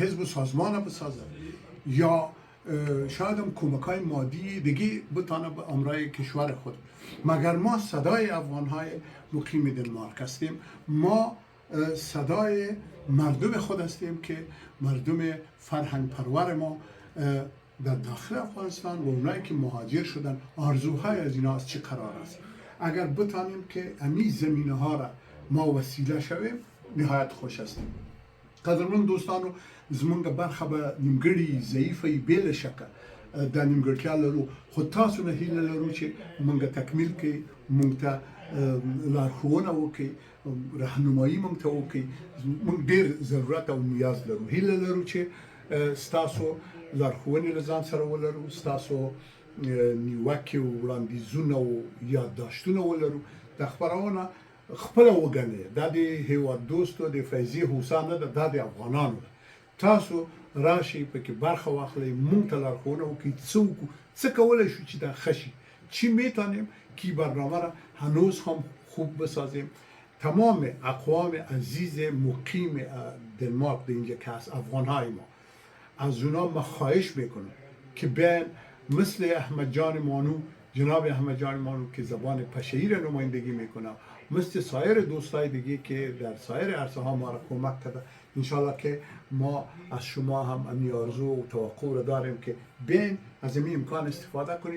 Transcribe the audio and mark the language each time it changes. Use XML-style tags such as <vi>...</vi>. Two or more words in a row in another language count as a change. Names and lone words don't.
<fa>حزب و سازمان بسازه یا شاید هم کمک‌های مادی دیگه بتانه به امرای کشور خود، مگر ما صدای افغان‌های مقیم دنمارک هستیم، ما صدای مردم خود هستیم که مردم فرهنگ پرور ما در داخل افغانستان و اونایی که مهاجر شدن آرزوهای از اینا از چه قرار است. اگر بتانیم که امی زمینه ها را ما وسیله شویم نهایت خوش هستیم.</fa> <ps>قدرمن دوستانو، زمونږ برخه به نیمګړي ضعیفه بیل شکه دا نیمګړتیا لرو، خو تاسو نه هیله لرو چې مونږ تکمیل کړئ، مونږ ته لارښوونه وکړئ، راهنمایي مونږ ته وکړئ. مونږ ډېر ضرورت او نیاز لرو، هیله لرو چې ستاسو لارښوونې له ځان سره ولرو، ستاسو نیوکې او وړاندیزونه او یادداشتونه ولرو. دا خپرونه خپله وګڼئ، دا د هیواد دوستو د فیضي هوسا نه ده، دا د افغانانو ده. تاسو راشئ پکې برخه واخلئ، مونږ ته لارښوونه وکړئ څه وکړو، څه کولی شو چې دا ښه شي،</ps> <fa>چی میتونیم که برنامه را هنوز هم خوب بسازیم. تمام اقوام عزیز مقیم دنمارک در اینجا که هست، افغانهای ما، از اونا ما خواهش میکنم که بیاین مثل احمد جان مانو، جناب احمد جان مانو که زبان پشه‌ای را نمایندگی میکنه، مثل سایر دوستای دیگه که در سایر عرصه ها ما را کمک کرده، انشالله که ما از شما هم امی آرزو و توقع را داریم که بیاین از این امکان استفاده کنید.</fa>